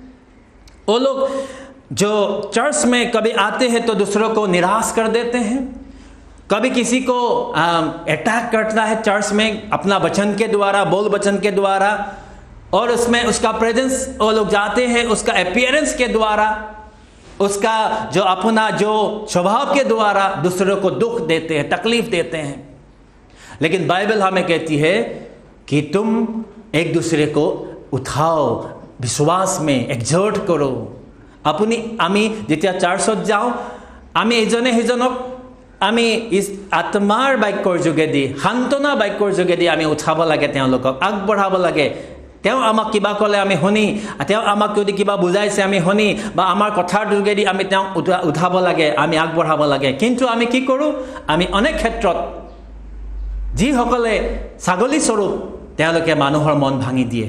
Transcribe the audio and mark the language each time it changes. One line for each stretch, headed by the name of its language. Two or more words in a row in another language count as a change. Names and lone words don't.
Hindi: वो लोग जो चर्च में कभी आते हैं तो दूसरों को निराश कर देते हैं, कभी किसी को अटैक करता है चर्च में अपना वचन के द्वारा, बोल वचन के द्वारा, और उसमें उसका प्रेजेंस, वो लोग जाते हैं उसका अपीयरेंस के द्वारा, उसका जो अपना जो स्वभाव के द्वारा दूसरों को दुख देते हैं, तकलीफ देते हैं। लेकिन बाइबल हमें कहती है कि तुम एक दूसरे को उठाओ, विश्वास में एक्सर्ट करो।
Assamese: আমি যেতিয়া চাৰ্চত যাওঁ, আমি এজনে ছিজনক আমি ইছ আত্মাৰ बाक्যৰ যোগেদি, সান্তনা বাক্যৰ যোগেদি আমি উঠাব লাগে, তেওঁলোকক আগবঢ়াব লাগে। তেওঁ আমাক কিবা ক'লে আমি শুনি, তেওঁ আমাক যদি কিবা বুজাইছে আমি শুনি, বা আমাৰ কথাৰ যোগেদি আমি তেওঁক উঠাব লাগে, আমি আগবঢ়াব লাগে। কিন্তু আমি কি কৰোঁ? আমি অনেক ক্ষেত্ৰত যিসকলে ছাগলী স্বৰূপ, তেওঁলোকে মানুহৰ মন ভাঙি দিয়ে।